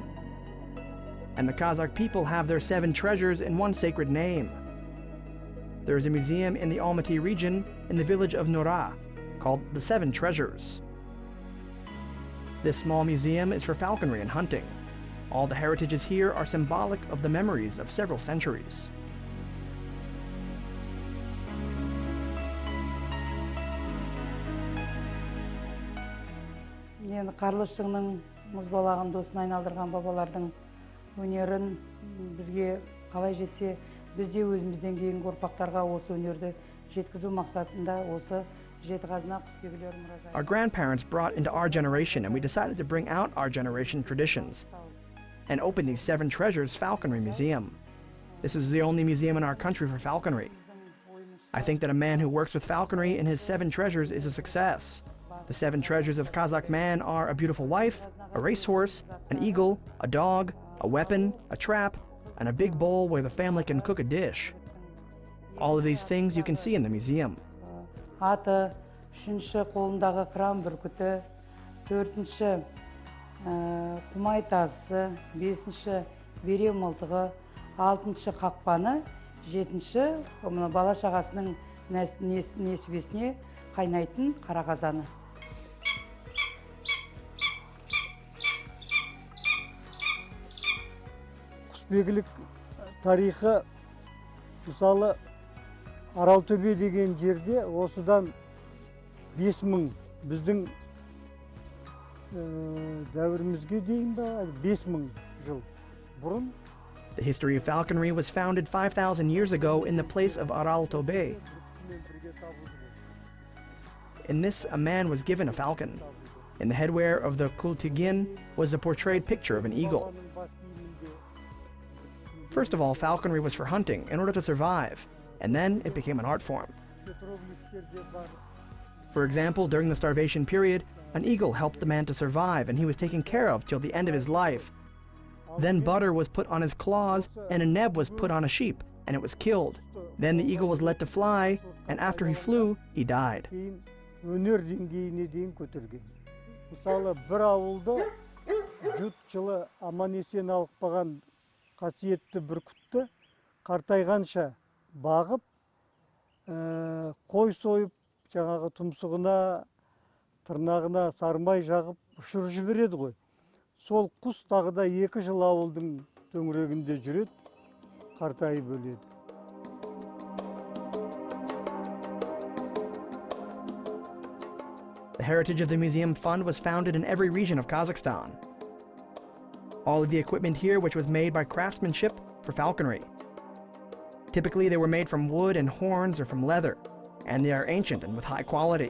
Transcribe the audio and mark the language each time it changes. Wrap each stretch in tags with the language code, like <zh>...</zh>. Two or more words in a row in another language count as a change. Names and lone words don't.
<en>And the Kazakh people have their 7 treasures in one sacred name. There is a museum in the Almaty region in the village of Nura called the 7 Treasures. This small museum is for falconry and hunting. All the heritages here are symbolic of the memories of several centuries.</en> <kk>Енді Қарлышыңның мұзбалағын досына айналдырған бабалардың өнерін бізге қалай жетсе, біз де өзімізден кейінгі ұрпақтарға осы өнерді жеткізу мақсатында осы</kk> <en>Our grandparents brought into our generation, and we decided to bring out our generation traditions and open these 7 Treasures Falconry Museum. This is the only museum in our country for falconry. I think that a man who works with falconry in his 7 treasures is a success. The 7 treasures of Kazakh man are a beautiful wife, a racehorse, an eagle, a dog, a weapon, a trap, and a big bowl where the family can cook a dish. All of these things you can see in the museum.</en> <kk>Аты, 3-ші қолындағы қыран бүркіті, 4-ші құмай тазысы, 5-ші бере мылтығы, 6-ші қақпаны, 7-ші бала шағасының несібесіне қайнайтын қара қазаны. Құсбегілік тарихы, мысалы, Аралтөбе деген жерде осыдан 5000 біздің дәуірімізге дейін ба 5000 жыл бұрын.</kk> <en>The history of falconry was founded 5,000 years ago in the place of Araltobe. In this, a man was given a falcon. In the headwear of the kultigin was a portrayed picture of an eagle. First of all, falconry was for hunting in order to survive, and then it became an art form. For example, during the starvation period, an eagle helped the man to survive, and he was taken care of till the end of his life. Then butter was put on his claws, and a neb was put on a sheep, and it was killed. Then the eagle was let to fly, and after he flew, he died.</en> <kk>Мысалы, бір ауылды жұт жылы аман-есен алып қалған қасиетті бүркітті қартайғанша бағып, қой сойып, жаңағы тұмсығына, тырнағына сармай жағып ұшырып жібереді ғой. Сол құс тағы да 2 жыл ауылдың төңірегінде жүреді, қартайып өледі.</kk> <en>The Heritage of the Museum Fund was founded in every region of Kazakhstan. All of the equipment here which was made by craftsmanship for falconry. Typically they were made from wood and horns or from leather, and they are ancient and with high quality.</en>